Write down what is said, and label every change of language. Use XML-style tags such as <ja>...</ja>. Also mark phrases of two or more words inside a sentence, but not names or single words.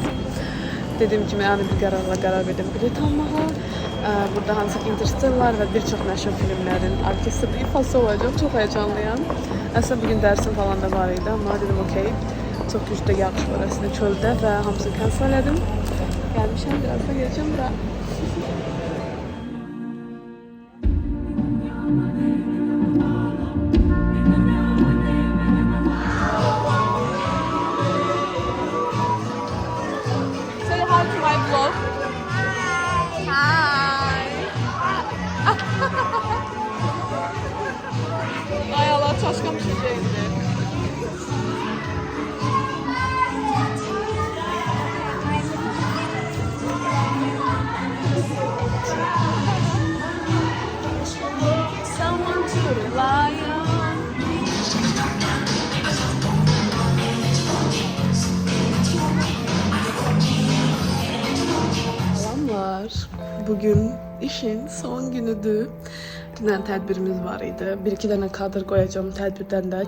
<az>Dediyim kimi ani bir qərar verdim bilet almağa. Burada hansı ki Interstellar və bir çox məşhur filmlərin orkestri ifası olacaq, çox həyecanlıyam. Əslində bugün dərsim falan da var idi, amma dedim okey. Çox güclü yağış var əslində çöldə və hamısını cancel elədim. Gəlmişəm, birazdan gələcəm bura.</az> <en>Say hi to my vlog. Hi.</en> <az>Ay Allah, Çaşqa düşəcəkdi.</az> <en>Someone to rely on.</en> <az>Selamlar. Bugün işin son günüdür. Dünən tədbirimiz var idi. Bir-iki dənə kadr qoyacağım tədbirdən də.</az>